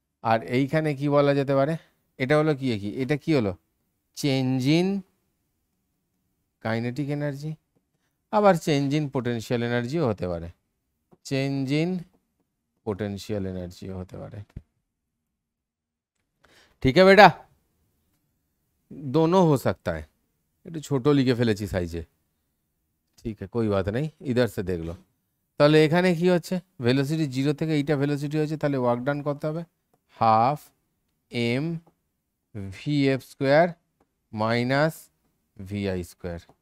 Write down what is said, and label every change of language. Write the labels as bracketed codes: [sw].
[bn] আর এইখানে কি বলা যেতে পারে? এটা হলো কি এটা কি হলো? চেঞ্জ ইন কাইনেটিক এনার্জি, আবার চেঞ্জ ইন পোটেনশিয়াল এনার্জিও হতে পারে, চেঞ্জ ইন पोटेंशियल एनर्जी होते पारे। [hi] ठीक है बेटा, दोनों हो सकता है। [bn] একটু ছোট লিখে ফেলেছি সাইজে, ঠিক আছে [hi] कोई बात नहीं, इधर से देख लो। [bn] তাহলে এখানে কি হচ্ছে? ভেলোসিটি 0 থেকে এইটা ভেলোসিটি হচ্ছে, তাহলে ওয়ার্ক ডান করতে হবে half M V F square minus Vi square.